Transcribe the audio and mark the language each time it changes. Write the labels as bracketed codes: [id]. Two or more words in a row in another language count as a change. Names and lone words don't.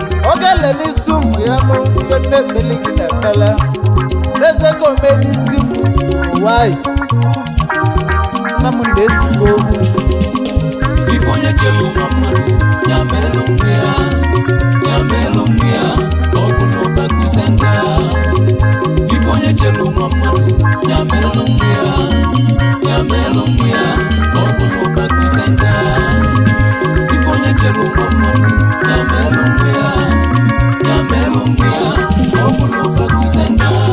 [ig] Ọ ga-elele isi ụmụ ya nụ, ibe nne ekpeli gị na-ekpele. Eze ka o mee n'isi m, white. Nna m na-etigbu okwu. Ife onye chere ụwa mmadụ, ya meelụ onwe ya, ya meelụ onwe ya, ọ bụ na [en] back to sender. [ig] Ife onye chere ụwa mmadụ, ya meelụ onwe ya, ya meelụ onwe ya, ọ bụ na [en] back to sender. [ig] Ife onye chere ụwa mmadụ, ya merụ onwe ya, ya merụ onwe ya, ọ bụrụ [en] back to sender.